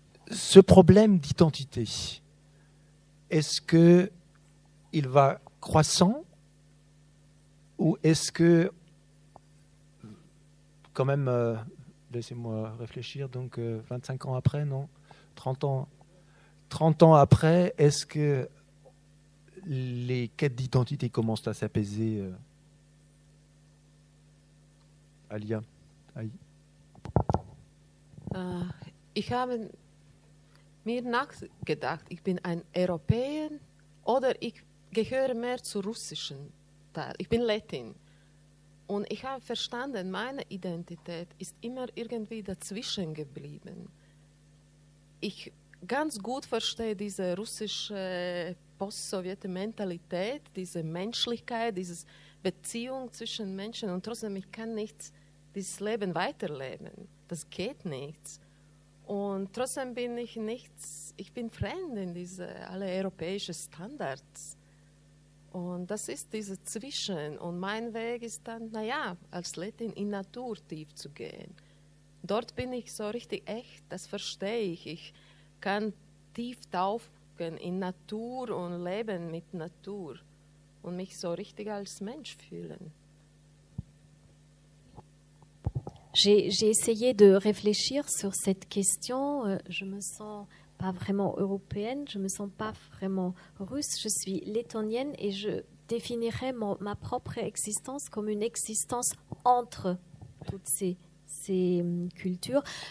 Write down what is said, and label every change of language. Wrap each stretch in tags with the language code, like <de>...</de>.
<fr>Ce problème d'identité, est-ce qu'il va croissant ou est-ce que, quand même, laissez-moi réfléchir, donc 25 ans après, non 30 ans après, est-ce que les quêtes d'identité commencent à s'apaiser? Alia, Aïe.</fr> <de>Ich habe mir nachgedacht, ich bin ein Europäer oder ich gehöre mehr zum russischen Teil. Ich bin Latin. Und ich habe verstanden, meine Identität ist immer irgendwie dazwischen geblieben. Ich ganz gut verstehe diese russische post-sowjetische Mentalität, diese Menschlichkeit, diese Beziehung zwischen Menschen und trotzdem, ich kann nicht dieses Leben weiterleben. Das geht nicht. Und trotzdem bin ich bin fremd in diese alle europäischen Standards. Und das ist diese Zwischen. Und mein Weg ist dann, als Latin in Natur tief zu gehen. Dort bin ich so richtig echt, das verstehe ich. Ich kann tief tauchen in Natur und leben mit Natur und mich so richtig als Mensch fühlen.</de> <fr>J'ai essayé de réfléchir sur cette question. Je me sens pas vraiment européenne, je me sens pas vraiment russe, je suis lettonienne et je définirais ma propre existence comme une existence entre toutes ces cultures.</fr>